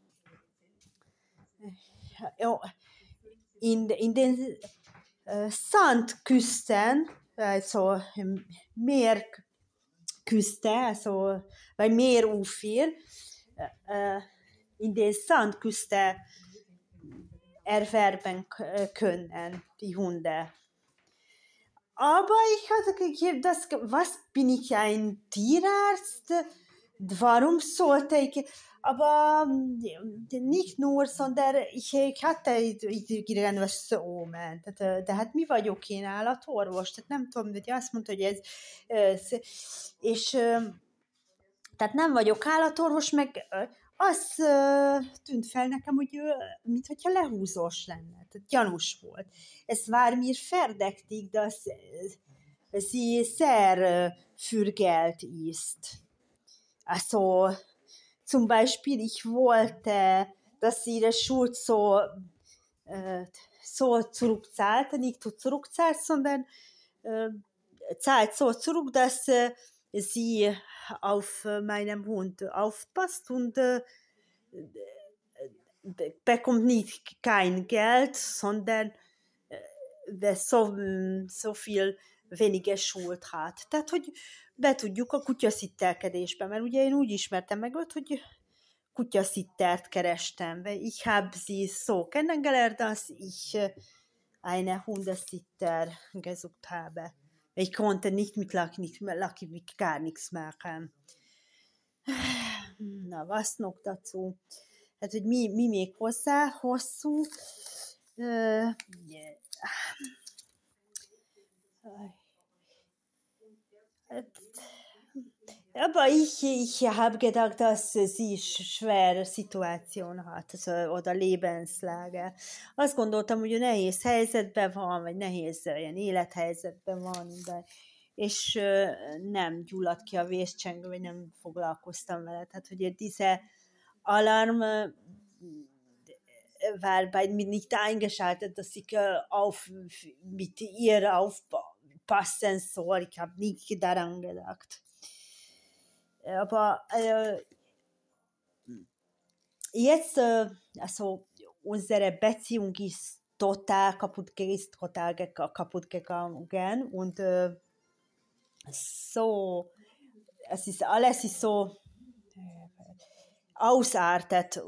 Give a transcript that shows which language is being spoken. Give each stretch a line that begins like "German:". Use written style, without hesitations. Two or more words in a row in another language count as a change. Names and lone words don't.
German: in den Sandküsten, also Meerküste, also bei Meerufer, in den Sandküste erwerben können, die Hunde. Aber ich hatte was bin ich ein Tierarzt? Warum sollte ich? Aber nicht nur, sondern ich hatte irgendwas Omen.
Hungarian: De hát mi vagyok én állatorvos? Tehát nem tudom, hogy azt mondta, hogy ez és tehát nem vagyok állatorvos, meg az tűnt fel nekem, hogy ő, mintha lehúzós lenne. Tehát gyanús volt.
German: Es war mir verdächtig, dass sie sehr fürgelt ist. Also, zum Beispiel, ich wollte, dass sie ihre Schuld so zurückzahlt, nicht zurückzahlt, sondern zahlt so zurück, dass sie auf meinem Hund aufpasst und bekommt nicht kein Geld, sondern so viel weniger Schuld hat.
Hungarian: Tehát, hogy be tudjuk a kutyaszittelkedésbe, mert ugye én úgy ismertem meg őt, hogy Kutyasittert kerestem,
German: weil ich habe sie so kennengelernt, dass ich eine Hundesitter gesucht habe. Ich konnte nicht mit Lucky gar nichts machen. Na, was noch dazu?
Hungarian: Hát, hogy mi még hozzá? Hosszú.
German: Aber ich habe gedacht, dass sie schwere Situation hat, oder Lebenslage.
Hungarian: Azt gondoltam, hogy ő nehéz helyzetben van, vagy nehéz olyan élethelyzetben van, és nem gyulladt ki a vészcsengő, vagy nem foglalkoztam vele. Tehát, hogy
German: diese Alarm war bei mir nicht eingeschaltet, dass ich mit ihr aufpassen soll. Ich habe nicht daran gedacht. Aber jetzt, also unsere Beziehung ist total kaputt gegangen und so, alles ist so ausartet.